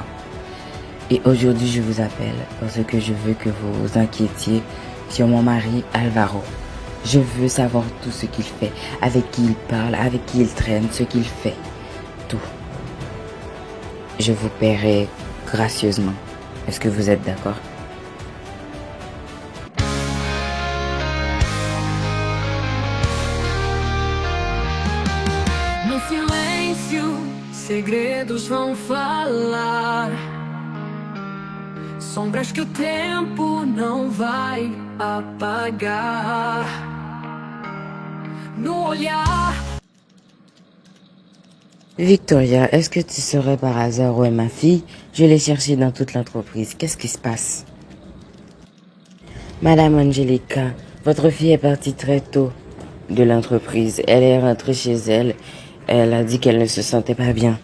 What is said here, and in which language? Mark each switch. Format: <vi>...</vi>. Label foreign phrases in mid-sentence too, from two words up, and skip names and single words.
<fr>Et aujourd'hui, je vous appelle parce que je veux que vous vous inquiétiez sur mon mari Alvaro. Je veux savoir tout ce qu'il fait, avec qui il parle, avec qui il traîne, ce qu'il fait. Tout. Je vous paierai gracieusement. Est-ce que vous êtes d'accord?</fr> <pt>No silêncio, segredos vão falar. Sombras que o tempo não vai apagar. No olhar.</pt> <fr>Victoria, est-ce que tu saurais par hasard où est ma fille? Je l'ai cherchée dans toute l'entreprise. Qu'est-ce qui se passe? Madame Angelica, votre fille est partie très tôt de l'entreprise. Elle est rentrée chez elle. Elle a dit qu'elle ne se sentait pas bien.</fr>